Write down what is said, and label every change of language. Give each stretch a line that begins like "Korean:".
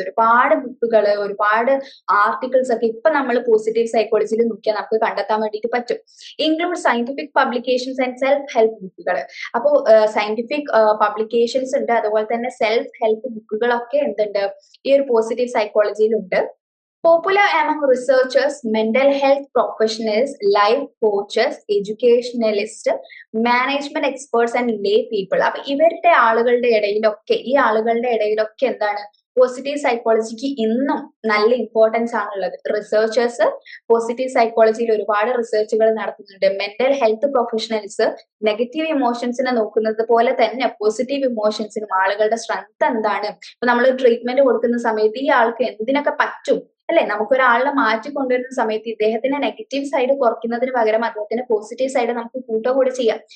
Malayalam: ഒരുപാട് ബുക്കുകൾ, ഒരുപാട് ആർട്ടിക്കിൾസ് ഒക്കെ ഇപ്പൊ നമ്മൾ പോസിറ്റീവ് സൈക്കോളജിയിൽ നോക്കിയാൽ നമുക്ക് കണ്ടെത്താൻ വേണ്ടിയിട്ട് പറ്റും. Include scientific publications and self help ബുക്കുകൾ. അപ്പോൾ സയന്റിഫിക് പബ്ലിക്കേഷൻസ് ഉണ്ട്, അതുപോലെ തന്നെ സെൽഫ് ഹെൽപ്പ് ബുക്കുകളൊക്കെ എന്തുണ്ട്, ഈ ഒരു positive സൈക്കോളജിയിലുണ്ട്.
English: Popular among researchers, mental health professionals, life coaches, educationalists, management experts and lay people.
Malayalam: അപ്പൊ ഇവരുടെ ആളുകളുടെ ഇടയിലൊക്കെ എന്താണ്, പോസിറ്റീവ് സൈക്കോളജിക്ക് ഇന്നും നല്ല ഇമ്പോർട്ടൻസ് ആണുള്ളത്. റിസർച്ചേഴ്സ് പോസിറ്റീവ് സൈക്കോളജിയിൽ ഒരുപാട് റിസർച്ചുകൾ നടത്തുന്നുണ്ട്. മെന്റൽ ഹെൽത്ത് പ്രൊഫഷണൽസ് നെഗറ്റീവ് ഇമോഷൻസിനെ നോക്കുന്നത് പോലെ തന്നെ പോസിറ്റീവ് ഇമോഷൻസിനും ആളുകളുടെ സ്ട്രെങ്ത് എന്താണ്, ഇപ്പൊ നമ്മൾ ട്രീറ്റ്മെന്റ് കൊടുക്കുന്ന സമയത്ത് ഈ ആൾക്ക് എന്തിനൊക്കെ പറ്റും അല്ലെ, നമുക്കൊരാളെ മാറ്റി കൊണ്ടുവരുന്ന സമയത്ത് ഇദ്ദേഹത്തിന്റെ നെഗറ്റീവ് സൈഡ് കുറയ്ക്കുന്നതിന് പകരം അദ്ദേഹത്തിന്റെ പോസിറ്റീവ് സൈഡ് നമുക്ക് കൂട്ടുകൂടി ചെയ്യാം.